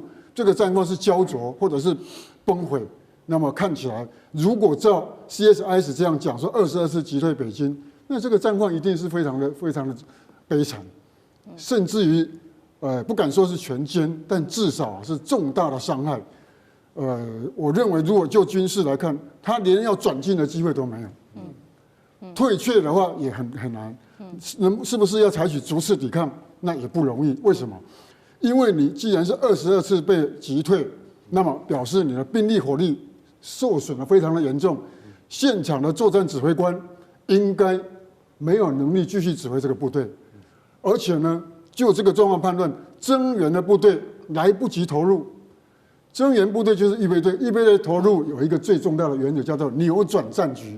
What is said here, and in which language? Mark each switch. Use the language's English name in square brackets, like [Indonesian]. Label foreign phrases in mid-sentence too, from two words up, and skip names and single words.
[Chinese] 這個戰況是膠着或者是崩毀？那麼看起來，如果照 CSIS 這樣講說22次擊退北京，那這個戰況一定是非常的悲慘，甚至於不敢說是全歼，但至少是重大的傷害。我認為如果就軍事來看，他連要轉進的機會都沒有。退卻的話也很難，是不是要採取逐次抵抗？那也不容易。為什麼？因為你既然是22次被擊退，那麼表示你的兵力火力受損得非常的嚴重，現場的作戰指揮官應該沒有能力繼續指揮這個部隊，而且呢，就這個狀況判斷，增援的部隊來不及投入，增援部隊就是預備隊，預備隊投入有一個最重要的原則叫做扭轉戰局。